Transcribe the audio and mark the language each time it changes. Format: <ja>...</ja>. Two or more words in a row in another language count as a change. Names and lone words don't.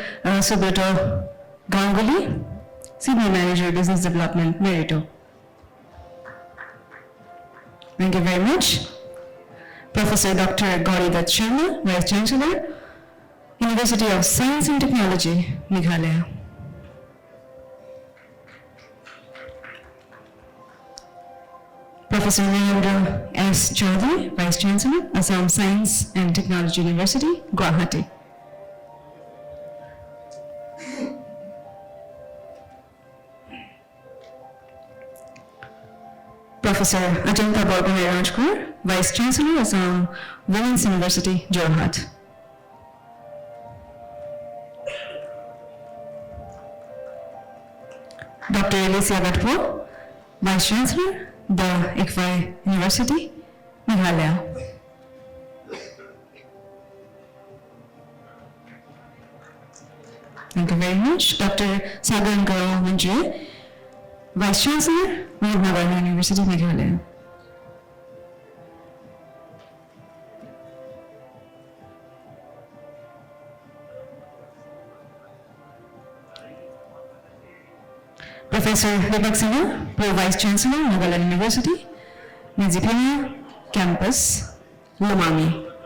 <en>Subrato Ganguly, Senior Manager, Business Development, Meritto. Thank you very much. Professor Dr. Gauri Dutt Sharma, Vice Chancellor, University of Science and Technology, Meghalaya. Professor Narendra S. Chaudhari, Vice Chancellor, Assam Science and Technology University, Guwahati. Professor Ajanta Borgohain Rajkonwar, Vice Chancellor, Assam Women's University, Jorhat. Dr. Alicia Gatphoh, Vice Chancellor, the ICFAI University, Meghalaya. Thank you very much. Dr. Sagar Manjare, Vice Chancellor, Mahatma University, Meghalaya. Professor Divakaran, Pro Vice Chancellor, Himalayan University, Meghalaya Campus, Lumami.</en>